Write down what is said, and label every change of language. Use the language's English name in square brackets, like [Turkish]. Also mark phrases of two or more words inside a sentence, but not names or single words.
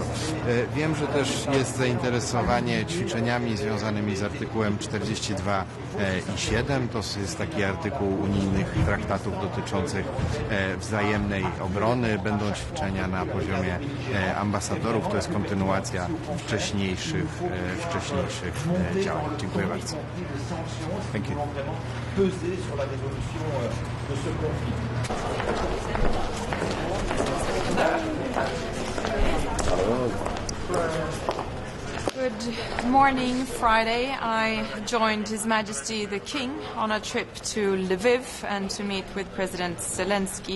[Polish] Wiem, że też jest zainteresowanie ćwiczeniami związanymi z artykułem 42 i 7. To jest taki artykuł unijnych traktatów dotyczących wzajemnej obrony. Będą ćwiczenia na poziomie ambasadorów. To jest kontynuacja wcześniejszych działań. Dziękuję bardzo. [English] Thank you. Good morning. Friday, I joined His Majesty the King on a trip to Lviv and to meet with President Zelensky.